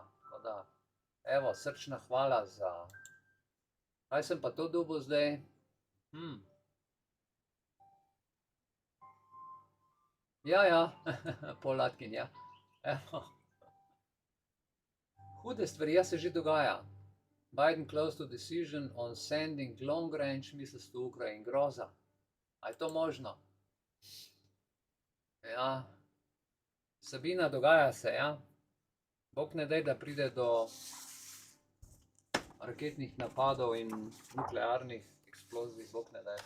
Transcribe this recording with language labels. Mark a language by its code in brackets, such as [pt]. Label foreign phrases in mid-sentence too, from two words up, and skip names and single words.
[sl] Tako da, evo, srčna hvala za... Kaj sem pa to dobil zdaj? Ja, Polatkin, ja. Evo. Hude stvari, ja, se že dogaja. [en] Biden close to decision on sending long-range missiles to Ukraine. [sl] Groza. A je to možno? Ja. Sabina, dogaja se, ja. Bog ne daj, da pride do raketnih napadov in nuklearnih eksplozij. Bog ne daj.